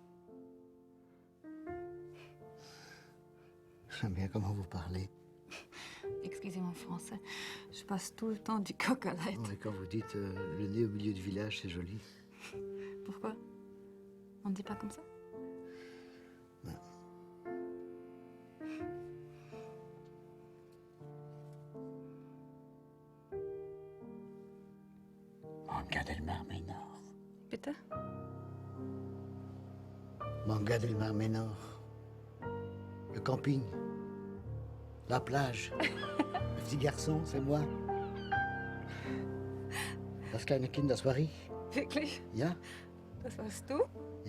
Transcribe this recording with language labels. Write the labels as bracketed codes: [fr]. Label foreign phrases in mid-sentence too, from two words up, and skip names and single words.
[fr] J'aime bien comment vous parlez. Excusez mon français, je passe tout le temps du coq à l'âne. Ouais, quand vous dites le nez au milieu du village, c'est joli. Pourquoi? On ne dit pas comme ça? Non. Manga del Mar Menor. [de] Bitte? Manga del Mar Menor. [fr] Le camping. La plage. Le petit garçon, c'est moi. [de] Das kleine Kind, das war ich. Wirklich? Ja? Das warst du? Ja.